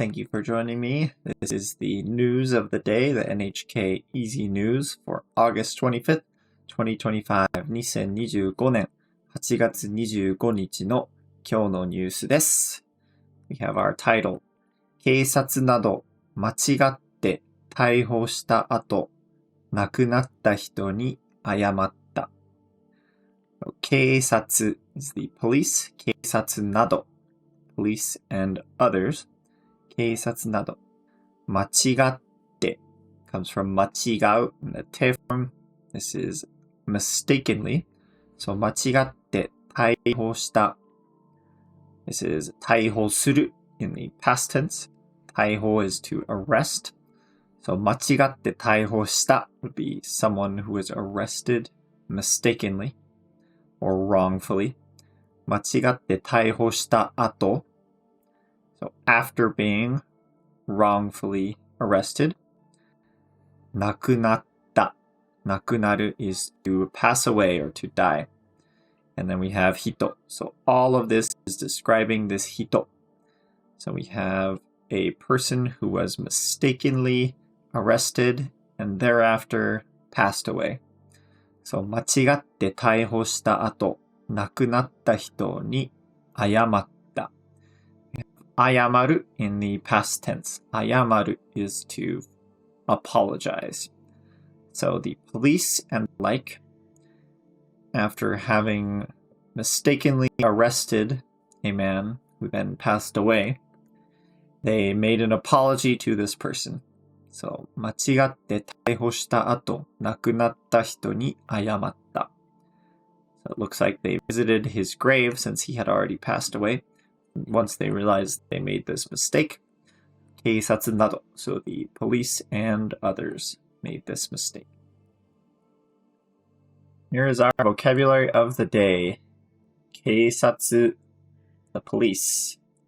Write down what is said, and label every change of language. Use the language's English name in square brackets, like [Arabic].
[English] Thank you for joining me. This is the news of the day, the NHK Easy News for August 25th, 2025, [Japanese] 2025年8月25日の今日のニュースです。 [English] We have our title. [Japanese] 警察など間違って逮捕した後、亡くなった人に謝った。 [English] 警察 is the police. [Japanese] 警察など [English] police and others. [Japanese] 警察など。 [English] 間違って comes from 間違う in the te form. This is mistakenly. [Japanese] So 間違って逮捕した。 [English] This is 逮捕する in the past tense. 逮捕 is to arrest. So 間違って逮捕した would be someone who was arrested mistakenly or wrongfully. [Japanese] 間違って逮捕した後 [English] So after being wrongfully arrested [Japanese] 亡くなった亡くなる [English] is to pass away or to die. And then we have hito. So all of this is describing this hito. So we have a person who was mistakenly arrested and thereafter passed away. [Japanese] So 間違って逮捕した後亡くなった人に謝った。 [English] 謝る in the past tense. 謝る is to apologize. So the police and like, after having mistakenly arrested a man who then passed away, they made an apology to this person. [Japanese] So 間違って逮捕した後亡くなった人に謝った。 [English] So it looks like they visited his grave since he had already passed away. Once they realized they made this mistake, [Japanese] 警察など, [English] so the police and others made this mistake. Here is our vocabulary of the day. 警察, the police.